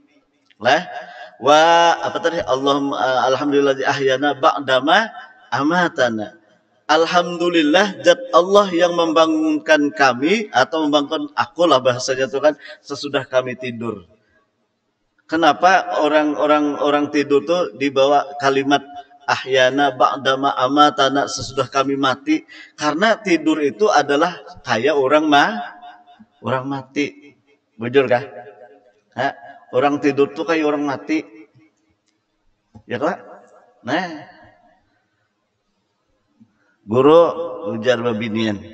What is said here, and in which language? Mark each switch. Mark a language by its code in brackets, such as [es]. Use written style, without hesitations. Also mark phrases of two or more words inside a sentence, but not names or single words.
[ar] Lah الحمد لله أحيانا بعد ما أماتنا. [id] Alhamdulillah zat Allah yang membangunkan kami, atau membangunkan aku lah bahasanya itu kan, sesudah kami tidur. Kenapa orang tidur tuh dibawa kalimat [ar] أحيانا بعد ما أماتنا, [id] sesudah kami mati? Karena tidur itu adalah kayak orang mati. [bjn] Bujur kah? [id] Orang tidur tuh kayak orang mati. [bjn] Ya kah? Nah, guru ujar babinian.